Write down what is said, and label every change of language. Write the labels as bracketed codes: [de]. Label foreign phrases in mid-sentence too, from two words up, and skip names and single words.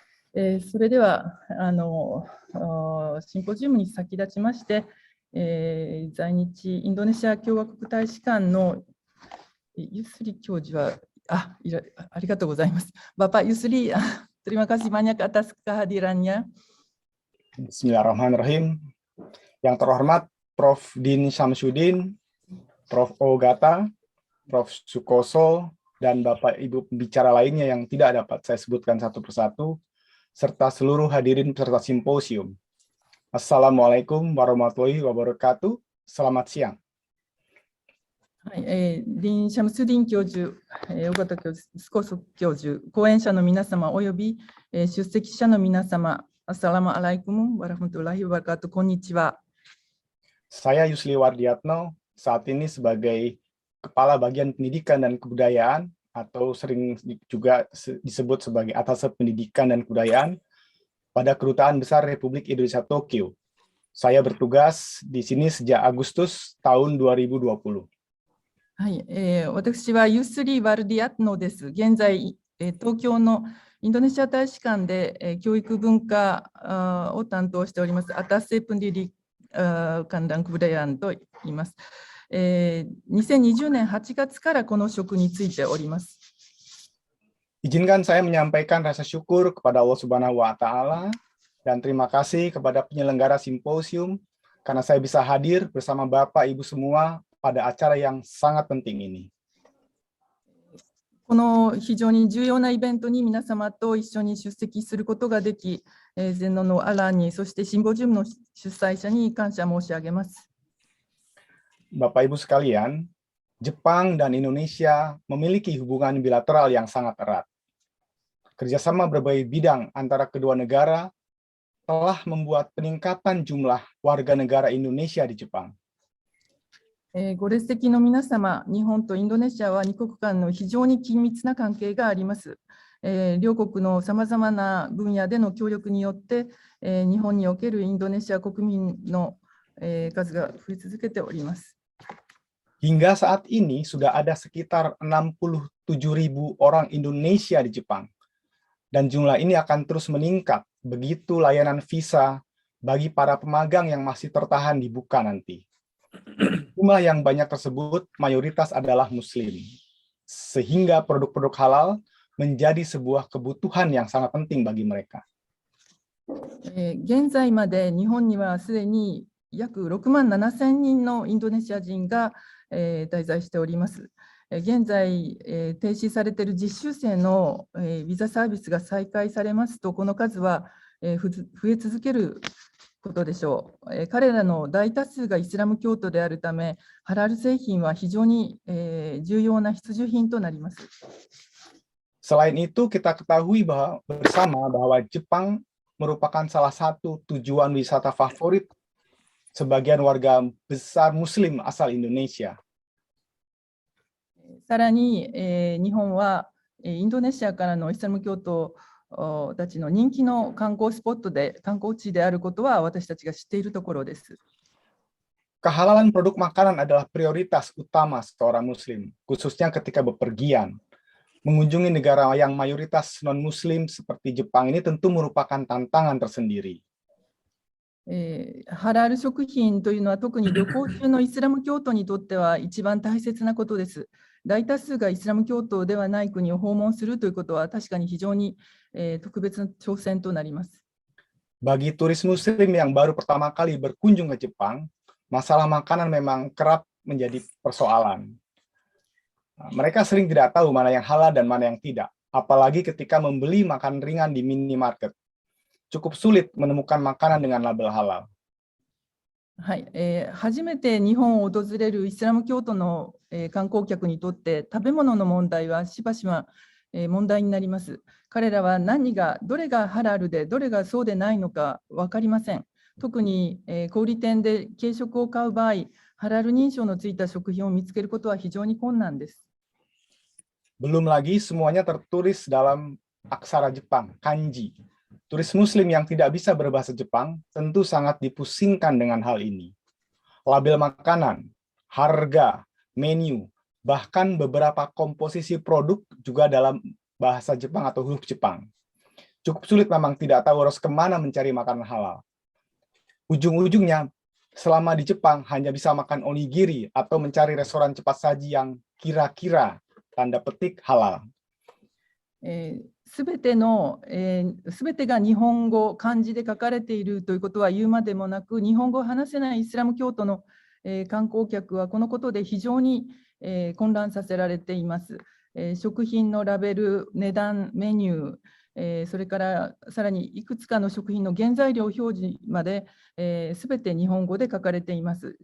[ja] それではシンポジウムに先立ちまして、在日インドネシア共和国大使館のユスリ教授は、ありがとうございます。 [id] Bapak Yusri, terima kasih banyak atas kehadirannya. [ar] بسم الله الرحمن الرحيم. [id] Yang terhormat Prof. Din Syamsuddin, Prof. Ogata, Prof. Sukoso, dan Bapak Ibu pembicara lainnya yang tidak dapat saya sebutkan satu persatu, serta seluruh hadirin peserta simposium. [ar] السلام عليكم ورحمة الله وبركاته. [id] Selamat siang. [ja] はい、ディン・シャムスディン教授、尾形教授、スコソ教授、講演者の皆様および、出席者の皆様、 [ar] السلام عليكم ورحمة الله وبركاته, [ja] こんにちは。 [id] Saya Yusli Wardiatno, saat ini sebagai Kepala Bagian Pendidikan dan Kebudayaan, atau sering juga disebut sebagai Atase Pendidikan dan Kebudayaan, pada Kedutaan Besar Republik Indonesia Tokyo. Saya bertugas di sini sejak Agustus tahun 2020. [ja] はい、私はユスリ・ワルディアッノです。現在、東京のインドネシア大使館で、教育文化を担当しております、 [id] Atase Pendidikan dan Kebudayaan [ja] と言います。2020年8月からこの職に就いております。 [id] Izinkan saya menyampaikan rasa syukur kepada [ar] الله سبحانه وتعالى [id] dan terima kasih kepada penyelenggara simposium karena saya bisa hadir bersama Bapak Ibu semua pada acara yang sangat penting ini. [ja] この非常に重要なイベントに皆様と一緒に出席することができ、全能のアラーに、そしてシンポジウムの主催者に感謝申し上げます。 [id] Bapak Ibu sekalian, Jepang dan Indonesia memiliki hubungan bilateral yang sangat erat. Kerjasama berbagai bidang antara kedua negara telah membuat peningkatan jumlah warga negara Indonesia di Jepang. [ja] ご列席の皆様、日本とインドネシアは2国間の非常に緊密な関係があります。両国のさまざまな分野での協力によって、日本におけるインドネシア国民の数が増え続けております。 [id] Hingga saat ini sudah ada sekitar 67.000 orang Indonesia di Jepang. Dan jumlah ini akan terus meningkat begitu layanan visa bagi para pemagang yang masih tertahan dibuka nanti. Jumlah yang banyak tersebut mayoritas adalah Muslim, sehingga produk-produk halal menjadi sebuah kebutuhan yang sangat penting bagi mereka. [ja] 現在まで日本にはすでに約6万7,000人のインドネシア人が滞在しております。現在、停止されている実習生のビザサービスが再開されますと、この数は増え続けることでしょう。彼らの大多数がイスラム教徒であるため、ハラル製品は非常に重要な必需品となります。 [id] Selain itu, kita ketahui bersama bahwa Jepang merupakan salah satu tujuan wisata favorit sebagian warga besar Muslim asal Indonesia. [ja] さらに、日本はインドネシアからのイスラム教徒たちの人気の観光スポットで、観光地であることは私たちが知っているところです。 [id] Kehalalan produk makanan adalah prioritas utama seorang Muslim, khususnya ketika bepergian. Mengunjungi negara yang mayoritas non-Muslim seperti Jepang ini tentu merupakan tantangan tersendiri. [ja] ハラール食品というのは特に旅行中のイスラム教徒にとっては一番大切なことです。大多数がイスラム教徒ではない国を訪問するということは確かに非常に特別な挑戦となります。 [id] Bagi turis Muslim yang baru pertama kali berkunjung ke Jepang, masalah makanan memang kerap menjadi persoalan. Mereka sering tidak tahu mana yang halal dan mana yang tidak, apalagi ketika membeli makan ringan di minimarket. Cukup sulit menemukan makanan dengan label halal. [ja] はい、初めて日本を訪れるイスラム教徒の、観光客にとって食べ物の問題はしばしば、問題になります。彼らはどれがハラルでどれがそうでないのか分かりません。特に、小売店で軽食を買う場合、ハラル認証のついた食品を見つけることは非常に困難です。 [id] Belum lagi semuanya tertulis dalam aksara Jepang, kanji. Turis Muslim yang tidak bisa berbahasa Jepang tentu sangat dipusingkan dengan hal ini. Label makanan, harga, menu, bahkan beberapa komposisi produk juga dalam bahasa Jepang atau huruf Jepang. cukup sulit memang tidak tahu harus kemana mencari makanan halal. Ujung-ujungnya, selama di Jepang hanya bisa makan onigiri atau mencari restoran cepat saji yang kira-kira tanda petik halal. [ja] すべてが日本語、漢字で書かれているということは言うまでもなく、日本語を話せないイスラム教徒の観光客はこのことで非常に混乱させられています。食品のラベル、値段、メニュー、それからさらにいくつかの食品の原材料表示まで、すべて日本語で書かれています。